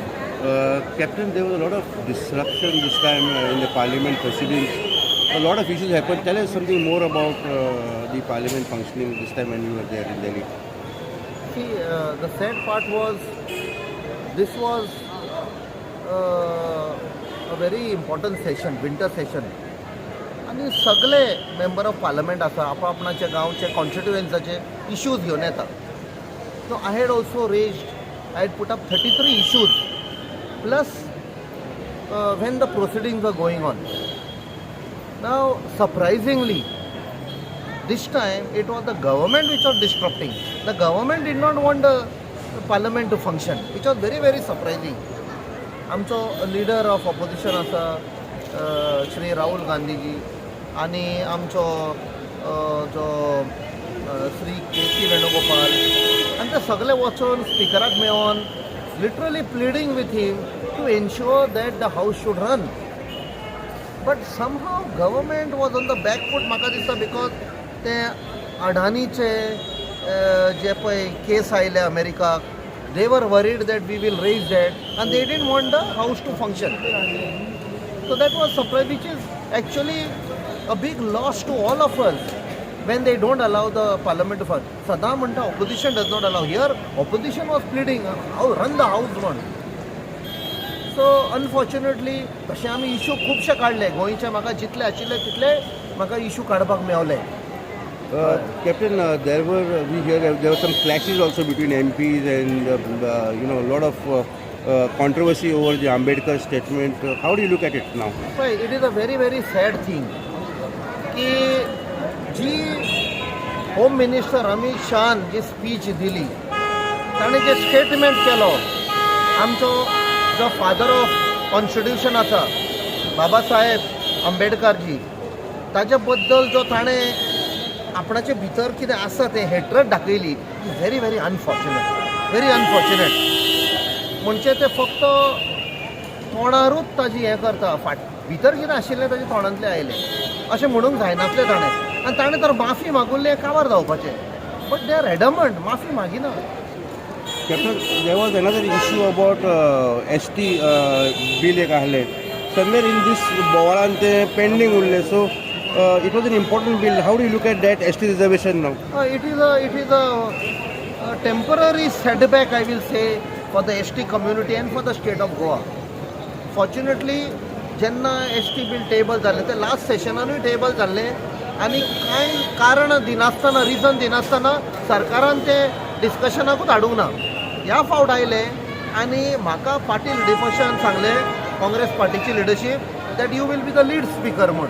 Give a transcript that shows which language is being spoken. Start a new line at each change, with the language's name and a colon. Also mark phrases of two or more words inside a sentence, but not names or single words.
English: Captain, there was a lot of disruption this time in the parliament proceedings. A lot of issues happened. Tell us something more about the parliament functioning this time when you were there in Delhi. See, the sad part was, this was a very important session, winter session.
Konkani: आणि सगळे
English: मेंबर ऑफ पार्लमेंट
Konkani: आसा आपणाचे गांवचे कॉन्स्टिट्युएन्साचे इश्यूज घेवन येता.
English: So I had also raised, I had put up 33 issues plus when the proceedings were going on. Now surprisingly, this time it was the government which was disrupting. The government did not want the parliament to function, which was very, very surprising.
Konkani: आमचो
English: लीडर ऑफ ऑपोजिशन
Konkani: आसा श्री राहुल गांधीजी आणि आमचो जो श्री के.सी. वेणुगोपाल आणि ते सगळे वचून स्पिकराक मेळोन
English: literally pleading with him to ensure that the house should run. but somehow government was on the back foot
Konkani: म्हाका दिसता,
English: because
Konkani: ते अडानीचे जे पळय केस आयले अमेरिकाक,
English: they were worried that we will raise that and they didn't want the house to function. So that was surprise, which is actually a big loss to all of us when they don't allow the parliament to function.
Konkani: सदा म्हणटा
English: opposition does not allow. Here opposition was pleading, how run the house one. So unfortunately
Konkani: तशें आमी इश्यू खुबशे काडले गोंयचे. म्हाका जितले आशिल्ले तितले म्हाका इश्यू काडपाक मेवले.
English: Captain, there were some clashes also between MPs and a lot of controversy over the Ambedkar statement. How do you look at it now? It is a very, very sad thing
Konkani: की जी
English: होम मिनिस्टर
Konkani: अमित शाहान जी स्पीच दिली, ताणें जे स्टेटमेंट केलो, आमचो जो
English: फादर ऑफ कॉन्स्टिट्युशन
Konkani: आसा बाबासाहेब आंबेडकरजी, ताजे बद्दल जो ताणें आपणाचे भितर कितें आसा तें हेट्रड दाखयली,
English: व्हेरी व्हेरी अनफॉर्च्युनेट, व्हेरी अनफॉर्च्युनेट.
Konkani: म्हणजे ते फक्त तोंडारूच ताजी हें करता, भितर कितें आशिल्लें ताजे तोंडांतलें आयलें अशें म्हणूंक जायनासलें ताणें. आनी ताणें तर माफी मागुल्ली काबार जावपाचें.
English: बट दे आर एडमंट,
Konkani: माफी मागिना.
English: Captain, there was another issue about ST bill
Konkani: एक आहले.
English: Somewhere in this
Konkani: बोवाळान ते pending उरले.
English: So it was an important bill. How do you look at that ST reservation now? It is a temporary setback, I will say, for the ST community and for the state of Goa. Fortunately,
Konkani: जेन्ना
English: ST bill
Konkani: टेबल जाल्लें ते लास्ट सेशनानूय टेबल जाल्लें आनी कांय कारण दिनासतना, रिजन दिनासतना सरकारान ते डिस्कशनाकूच हाडूंक ना. ह्या फावट आयले आनी म्हाका पाटील डिफशन सांगलें, काँग्रेस पार्टीची लिडरशीप,
English: दॅट यू वील बी द लीड स्पीकर
Konkani: म्हूण.